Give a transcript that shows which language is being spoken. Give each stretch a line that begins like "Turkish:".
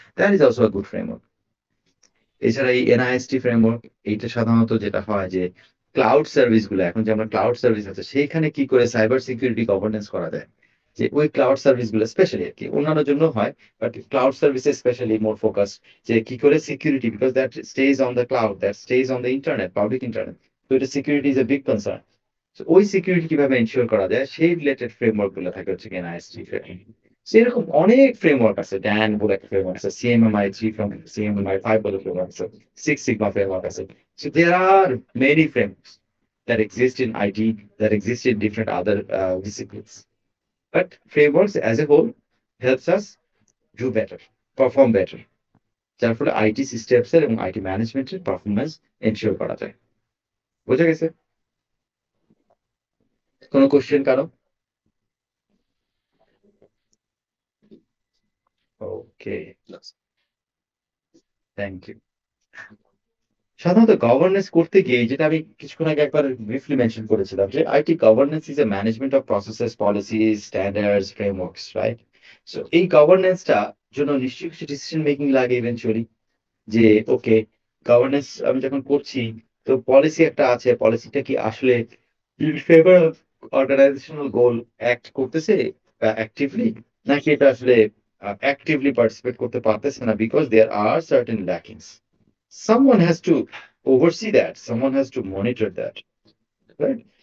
English: That is also a good framework.
Bangla: এছাড়া এই এনআইএসটি framework, এইটা সাধারণত যেটা হয় যে ক্লাউড সার্ভিস গুলো, এখন যে আমরা ক্লাউড সার্ভিস আছে সেইখানে কি করে সাইবার সিকিউরিটি গভর্নেন্স করা যায়, যে ওই ক্লাউড সার্ভিস গুলো স্পেশালি আর কি, অন্যান্য জন্য হয় বাট ক্লাউড সার্ভিসে স্পেশালি মোর ফোকাস, যে কি করে security,
English: because that stage on the cloud, that stage on the internet, public internet,
Bangla: তো এটা
English: Security is a big concern.
Bangla: ওই সিকিউরিটি কিভাবে এনশিওর করা যায় সেই রিলেটেড ফ্রেমওয়ার্ক গুলো থাকে হচ্ছে এনআইএসটি ফ্রেমওয়ার্ক। সেরকম অনেক ফ্রেমওয়ার্ক আছে, ড্যান বলে একটা ফ্রেমওয়ার্ক আছে, সিএমএমআই 3 from সিএমএমআই 5 বলে ফ্রেমওয়ার্ক আছে, সিক্স সিগমা ফ্রেমওয়ার্ক আছে।
English: So there are many frameworks that exist in IT, that exist in different other disciplines. But frameworks as a whole helps us do better, perform better,
Bangla: যার ফলে IT systems এর এবং IT ম্যানেজমেন্টের performance ensure করা যায়। বোঝা গেছে? কোনো কোশ্চেন কারো?
English: Okay, thank you.
Bangla: সাধারণত গভর্নেন্স করতে গিয়ে, যেটা আমি কিছুক্ষণ আগে একবার ব্রিফলি মেনশন করেছিলাম, যে
English: IT governance is a management of processes, policies, standards, frameworks,
Bangla: right? So এই গভর্নেন্সটা জন্য নিশ্চয়ই কিছু ডিসিশন মেকিং লাগে ইভেনচুয়ালি, যে ওকে গভর্নেন্স আমি যখন করছি, তো পলিসি একটা আছে, পলিসিটা কি আসলে in favour of organisational goal act করতেছে অ্যাক্টিভলি, নাকি এটা আসলে অ্যাক্টিভলি পার্টিসিপেট করতে পারতেছে না,
English: Because there are certain lackings. Someone has to oversee that, someone has to monitor that, right?